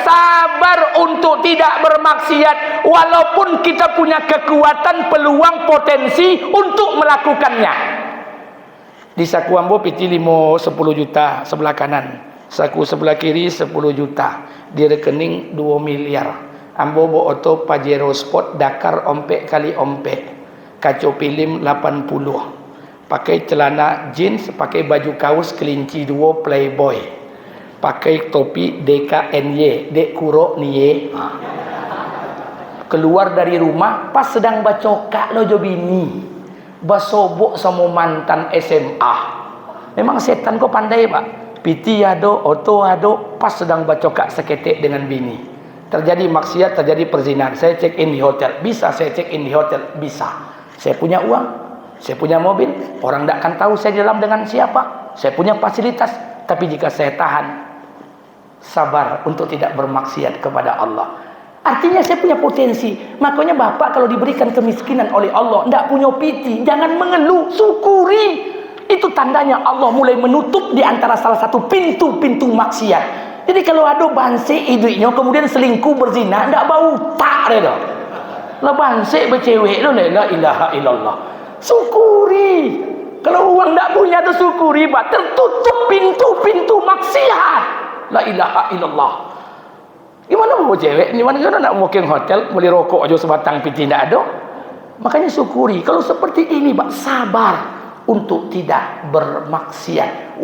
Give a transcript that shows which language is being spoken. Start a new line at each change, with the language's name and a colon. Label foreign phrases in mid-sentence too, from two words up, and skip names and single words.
Indonesian: Sabar untuk tidak bermaksiat walaupun kita punya kekuatan, peluang, potensi untuk melakukannya.
Minangkabau: Di saku ambo piti limo 10 juta
Indonesian: sebelah kanan, saku sebelah kiri 10 juta, di rekening 2 miliar.
Minangkabau: Ambo bo oto Pajero Sport Dakar ompek kali ompek, kaco film 80.
Indonesian: Pakai celana jeans, pakai baju kaos kelinci 2 Playboy, pakai topi DKNY, Dek Kuro Nye. Keluar dari rumah pas sedang
Minangkabau: bacokak lo jobini, basobok
Indonesian: sama mantan SMA.
Minangkabau: Memang setan kok pandai, Pak. Piti ado, oto ado, pas sedang bacokak seketek dengan bini.
Indonesian: Terjadi maksiat, terjadi perzinahan. Saya
English: check in
Indonesian: di hotel, bisa saya
English: check in
Indonesian: di hotel, bisa. Saya punya uang, saya punya mobil, orang tidak akan tahu saya di dalam dengan siapa. Saya punya fasilitas, tapi jika saya tahan, sabar untuk tidak bermaksiat kepada Allah. Artinya saya punya potensi. Makanya Bapak kalau diberikan kemiskinan oleh Allah, tidak punya piti, jangan mengeluh, syukuri. Itu tandanya Allah mulai menutup di antara salah satu pintu-pintu maksiat. Jadi kalau ada banse hidupnya, kemudian selingkuh berzina, tidak bau tak reda.
Minangkabau: Lah banse bercewek lo,
Arabic: la ilaha illallah.
Indonesian: Syukuri. Kalau uang tidak punya tu syukuri, Pak. Tertutup pintu-pintu maksiat.
Arabic: La ilaha illallah.
Indonesian: Gimana mau cewek? Gimana nak booking hotel, beli rokok aja sebatang piti tidak ada. Makanya syukuri. Kalau seperti ini, Pak, sabar untuk tidak bermaksiat.